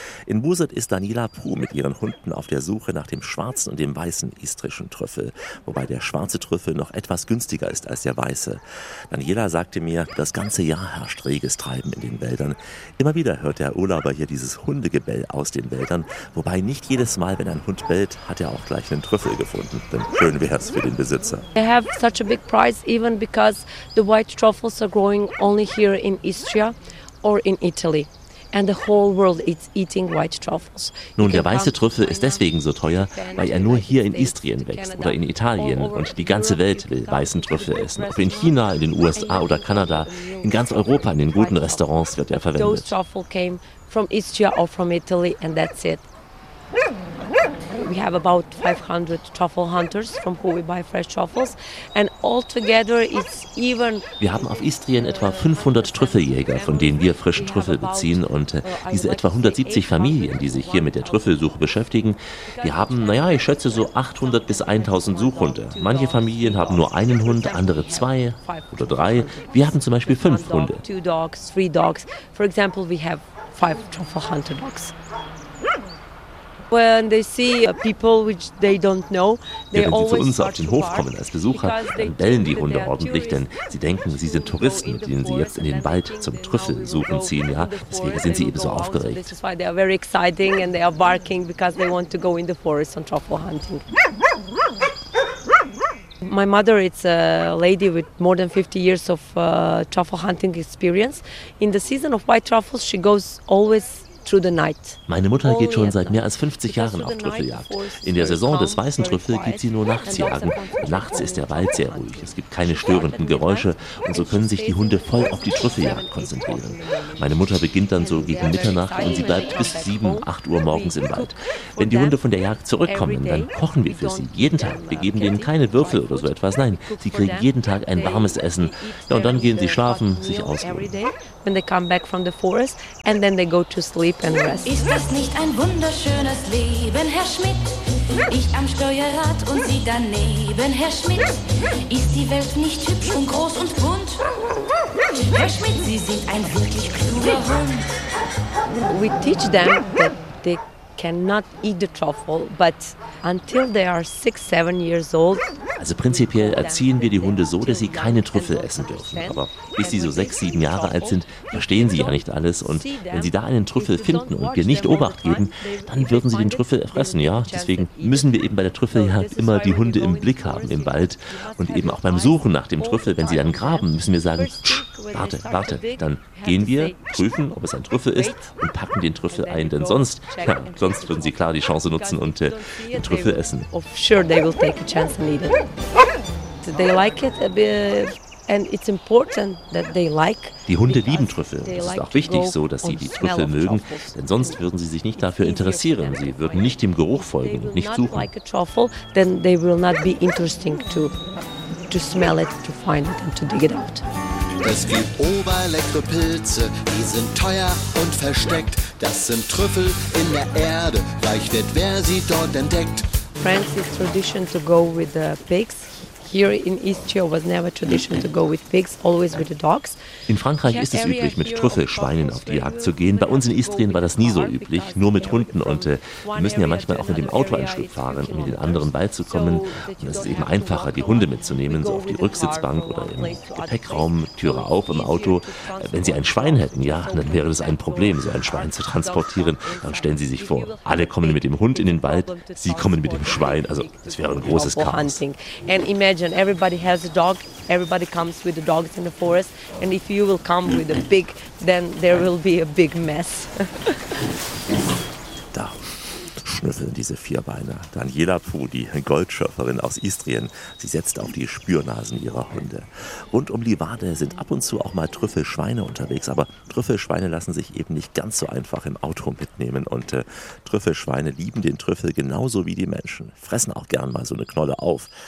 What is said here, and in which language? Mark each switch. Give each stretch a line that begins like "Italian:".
German: In Buzet ist Daniela Puh mit ihren Hunden auf der Suche nach dem schwarzen und dem weißen istrischen Trüffel, wobei der schwarze Trüffel noch etwas günstiger ist als der weiße. Daniela sagte mir, das ganze Jahr herrscht reges Treiben in den Wäldern. Immer wieder hört der Urlauber hier dieses Hundegebell aus den Wäldern, wobei nicht jedes Mal, wenn ein Hund bellt, hat er auch gleich einen Trüffel gefunden. Denn schön wär's für den Besitzer.
English: They have such a big price even because the white truffles are growing only here in Istria or in Italy. And the whole world is eating white truffles.
German: Nun, der weiße Trüffel ist deswegen so teuer, weil er nur hier in Istrien wächst oder in Italien. Und die ganze Welt will weißen Trüffel essen. Ob in China, in den USA oder Kanada, in ganz Europa, in den guten Restaurants wird er verwendet.
English: Those truffles came from Istria or from Italy and that's it. We have about 500 truffle hunters from who we buy fresh truffles and all together it's even.
German: Wir haben auf Istrien etwa 500 Trüffeljäger, von denen wir frischen Trüffel beziehen, und diese etwa 170 Familien, die sich hier mit der Trüffelsuche beschäftigen, die haben, naja, ich schätze so 800 bis 1000 Suchhunde. Manche Familien haben nur einen Hund, andere zwei oder drei. Wir haben zum Beispiel 5 Hunde.
English: Two dogs, 3 dogs. For example, we have 5 truffle hunter dogs. When they see people which they don't know, they always start to bark.
German: Wenn sie zu uns auf den Hof kommen als Besucher, dann bellen die Hunde ordentlich, denn sie denken, sie sind Touristen, denen sie jetzt in den Wald zum Trüffel suchen ziehen. Ja, deswegen sind sie eben so aufgeregt.
English: This is why they are very exciting and they are barking because they want to go in the forest on truffle hunting. My mother is a lady with more than 50 years of truffle hunting experience. In the season of white truffles, she goes always.
German: Meine Mutter geht schon seit mehr als 50 Jahren auf Trüffeljagd. In der Saison des weißen Trüffel geht sie nur nachts jagen. Nachts ist der Wald sehr ruhig, es gibt keine störenden Geräusche und so können sich die Hunde voll auf die Trüffeljagd konzentrieren. Meine Mutter beginnt dann so gegen Mitternacht und sie bleibt bis 7, 8 Uhr morgens im Wald. Wenn die Hunde von der Jagd zurückkommen, dann kochen wir für sie, jeden Tag. Wir geben denen keine Würfel oder so etwas, nein, sie kriegen jeden Tag ein warmes Essen. Ja, und dann gehen sie schlafen, sich ausruhen.
English: When they come back from the forest and then they go to sleep and rest.
German: Ist das nicht ein wunderschönes Leben, Herr Schmidt? Ich am Steuerrad und Sie daneben, Herr Schmidt. Ist die Welt nicht hübsch und groß und bunt? Herr Schmidt, Sie sind ein wirklich kluger Hund.
English: We teach them that they cannot eat the truffle, but until they are 6-7 years old.
German: Also prinzipiell erziehen wir die Hunde so, dass sie keine Trüffel essen dürfen. Aber bis sie so 6-7 Jahre alt sind, verstehen sie ja nicht alles. Und wenn sie da einen Trüffel finden und wir nicht Obacht geben, dann würden sie den Trüffel erfressen, ja? Deswegen müssen wir eben bei der Trüffeljagd immer die Hunde im Blick haben im Wald. Und eben auch beim Suchen nach dem Trüffel, wenn sie dann graben, müssen wir sagen, warte, warte. Dann gehen wir, prüfen, ob es ein Trüffel ist und packen den Trüffel ein. Denn sonst, ja, sonst würden sie klar die Chance nutzen und den Trüffel essen.
English: Sure, they will take a chance and eat it. They like it a bit and it's important that they like.
German: Die Hunde lieben Trüffel. Es ist auch wichtig so, dass sie die Trüffel mögen, denn sonst würden sie sich nicht dafür interessieren. Sie würden nicht dem Geruch folgen und nicht suchen.
English: Like a truffle, then they will not be interesting to smell it, to find it and to dig it out.
German: Es gibt oberleckere Pilze, die sind teuer und versteckt. Das sind Trüffel in der Erde, reich wird, wer sie dort entdeckt.
English: France is tradition to go with the pigs. Here in Istria was never tradition to go with pigs, always with the dogs.
German: In Frankreich ist es üblich, mit Trüffelschweinen auf die Jagd zu gehen. Bei uns in Istrien war das nie so üblich, nur mit Hunden. Und wir müssen ja manchmal auch mit dem Auto ein Stück fahren, um in den anderen Wald zu kommen. Und es ist eben einfacher, die Hunde mitzunehmen, so auf die Rücksitzbank oder im Gepäckraum, Türe auf im Auto. Wenn sie ein Schwein hätten, ja, dann wäre das ein Problem, so ein Schwein zu transportieren. Dann stellen Sie sich vor, alle kommen mit dem Hund in den Wald, Sie kommen mit dem Schwein. Also, das wäre ein großes Chaos.
English: Imagine everybody has a dog, everybody comes with the dogs in the forest, and if you will come with a pig, then there will be a big mess.
German: Da schnüffeln diese Vierbeiner. Daniela Puh, die Goldschöpferin aus Istrien, sie setzt auf die Spürnasen ihrer Hunde. Rund um Livade sind ab und zu auch mal Trüffelschweine unterwegs, aber Trüffelschweine lassen sich eben nicht ganz so einfach im Auto mitnehmen. Und Trüffelschweine lieben den Trüffel genauso wie die Menschen, fressen auch gern mal so eine Knolle auf.